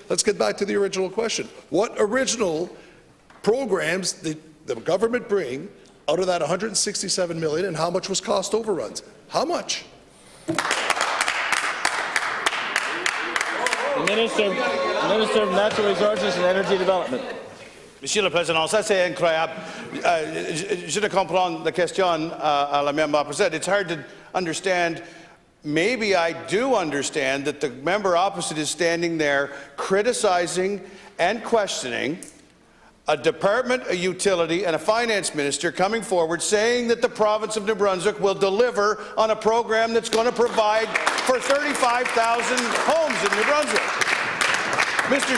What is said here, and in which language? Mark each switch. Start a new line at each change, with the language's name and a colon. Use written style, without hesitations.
English: Let's get back to the original question. What original programs did the government bring out of that $167 million, and how much was cost overruns? How much? Minister of Natural Resources and Energy Development.
French: Monsieur le Président, ça c'est incroyable. Je ne comprends la question à la membre opposite.
English: It's hard to understand. Maybe I do understand that the member opposite is standing there criticizing and questioning a department, a utility, and a finance minister coming forward saying that the province of New Brunswick will deliver on a program that's going to provide for 35,000 homes in New Brunswick. Mr.